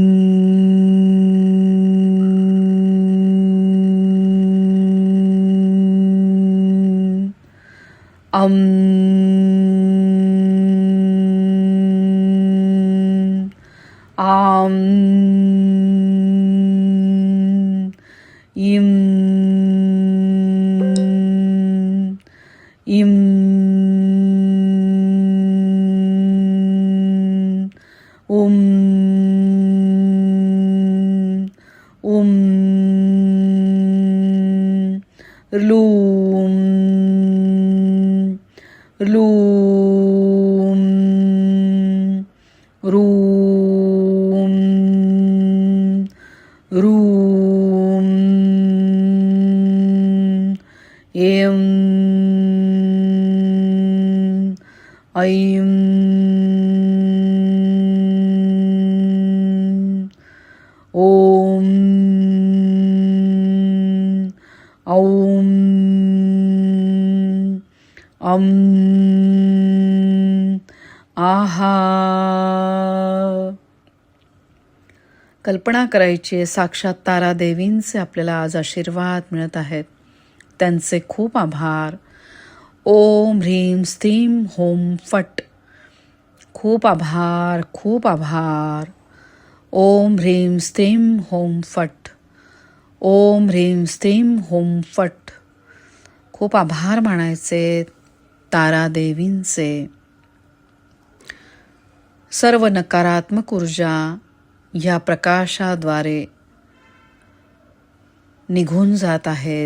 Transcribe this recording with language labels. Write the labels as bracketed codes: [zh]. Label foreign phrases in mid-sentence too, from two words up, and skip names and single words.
[mr] अम आम इम इम उम उम लूम लूम रूम रूम एम ऐम ओम औम अम आहा. कल्पना करायची आहे साक्षात तारा देवींचे आपल्याला आज आशीर्वाद मिळत आहेत. त्यांचे खूप आभार. [sa] ओम ह्रीम स्त्रीम होम फट. [mr] खूप आभार, खूप आभार. [sa] ओम ह्रीम स्त्रीम होम फट. ओम ह्रीम स्त्रीम होम फट. [mr] खूप आभार मानायचे तारा देवींचे. सर्व नकारात्मक ऊर्जा या प्रकाशाद्वारे निघून जात आहे.